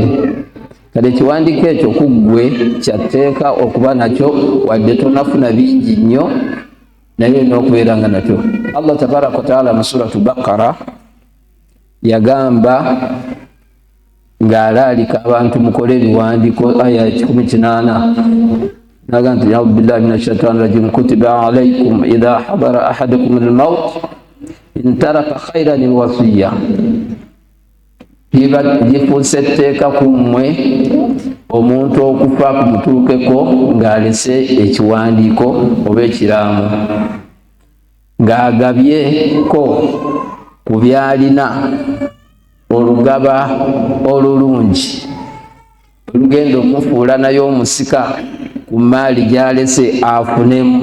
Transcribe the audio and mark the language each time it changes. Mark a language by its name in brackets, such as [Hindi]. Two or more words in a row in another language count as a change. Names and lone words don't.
[Ganda] Kale ekiwandiiko ekyo kuggwe kyatteeka okuba nakyo wadde tonafuna bingi nnyo naye n'okubeera nga nakyo. [Arabic] الله تبارك وتعالى [Ganda] mu [Arabic] سورة البقرة [Ganda] yagamba ng'alaalika abantu mukole ebiwandiiko aya 18 naga nti [Arabic] أعوذ بالله من الشيطان الرجيم كتب عليكم إذا حضر أحدكم الموت إن ترك خيرا الوصية. [Ganda] Gifuuse etteeka ku mmwe omuntu okufa kumutuukeko ng'alese ekiwandiiko oba ekiraamu ng'agabyeko ku byalina olugaba olulungi olugenda omufuula naye omusika ku maali gy'alese afunemu.